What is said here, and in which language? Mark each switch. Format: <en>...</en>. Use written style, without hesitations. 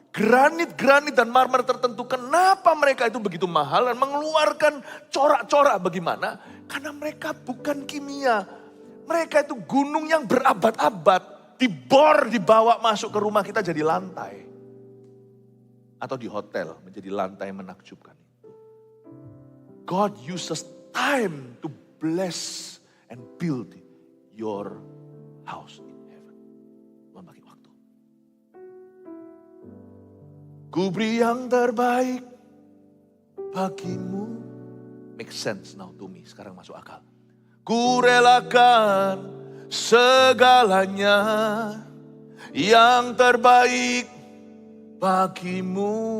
<id>Granit-granit dan marmer tertentu. Kenapa mereka itu begitu mahal dan mengeluarkan corak-corak bagaimana? Karena mereka bukan kimia. Mereka itu gunung yang berabad-abad. Dibor, dibawa masuk ke rumah kita jadi lantai. Atau di hotel menjadi lantai menakjubkan itu.</id> <en>God uses time to bless and build your house.</en> <id>Pakai waktu. Ku beri yang terbaik bagimu.</id> <en>Make sense now to me.</en> <id>Sekarang masuk akal. Ku relakan segalanya yang terbaik bagimu.</id>